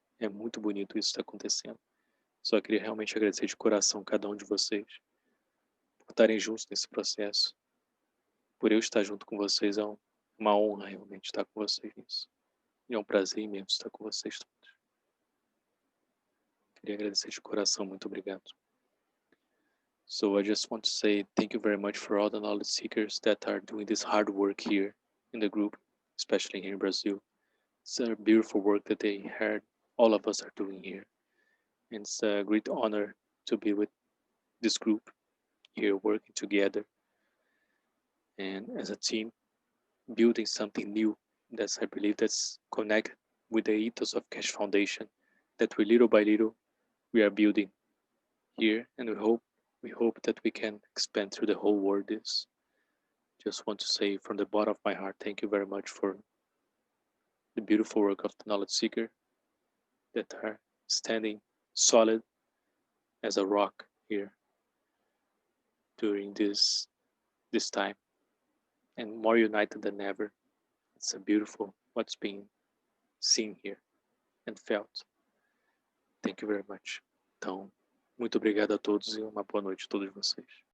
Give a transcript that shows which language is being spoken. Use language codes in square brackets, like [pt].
[pt] É muito bonito isso que está acontecendo. Só queria realmente agradecer de coração cada um de vocês, por estarem juntos nesse processo. Por eu estar junto com vocês, é uma honra realmente estar com vocês nisso. E é um prazer imenso estar com vocês todos. Queria agradecer de coração, muito obrigado. [en] So I just want to say thank you very much for all the knowledge seekers that are doing this hard work here in the group, especially here in Brazil. It's a beautiful work that they heard all of us are doing here. And it's a great honor to be with this group here working together and as a team, building something new I believe that's connected with the ethos of Keshe Foundation, that we little by little we are building here, and we hope that we can expand through the whole world. This just want to say from the bottom of my heart, thank you very much for the beautiful work of the knowledge seeker that are standing solid as a rock here during this time, and more united than ever. It's a beautiful what's being seen here and felt. Thank you very much. [pt] Então, muito obrigado a todos e uma boa noite a todos vocês.